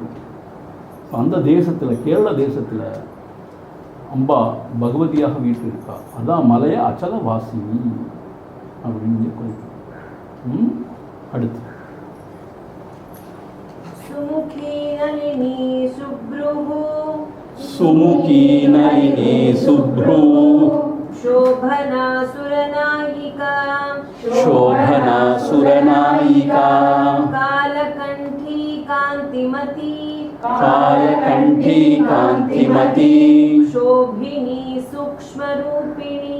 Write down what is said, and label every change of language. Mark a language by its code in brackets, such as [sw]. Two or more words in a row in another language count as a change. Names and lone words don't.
[ta] அந்த தேசத்தில், கேரள தேசத்தில் அம்பா பகவதியாக வீட்டு இருக்கா. அதான் மலைய அச்சல வாசினி அப்படின்னு குறிப்பிடும். அடுத்து [sa] सुमुखी नलिनी सुभ्रु, सुमुखी नलिनी सुभ्रु, शोभना सुरनायिका, शोभना सुरनायिका, कालकंठी कांतिमती, कालकंठी कांतिमती, शोभिनी सूक्ष्मरूपिणी,